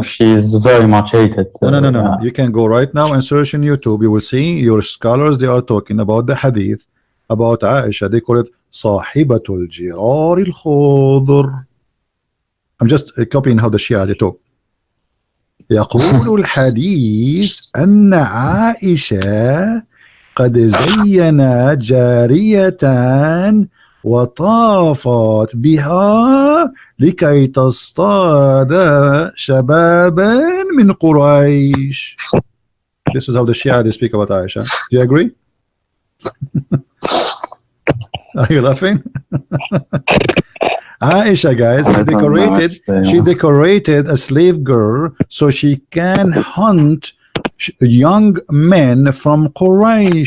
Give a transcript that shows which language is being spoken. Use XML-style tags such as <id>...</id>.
<en>She's very much hated. No. You can go right now and search in YouTube. You will see your scholars, they are talking about the hadith about Aisha. They call it Sahibatul Jirar al-Khudr. I'm just copying how the Shia they talk.</en> <ar>يقول الحديث أن عائشة قد زينت جارية وطافت بها لكي تصطاد شبابا من قريش.</ar> <en>This is how the Shia they speak about Aisha. Do you agree? Are you laughing? Aisha, guys, she decorated a slave girl so she can hunt young men from Quraysh.</en>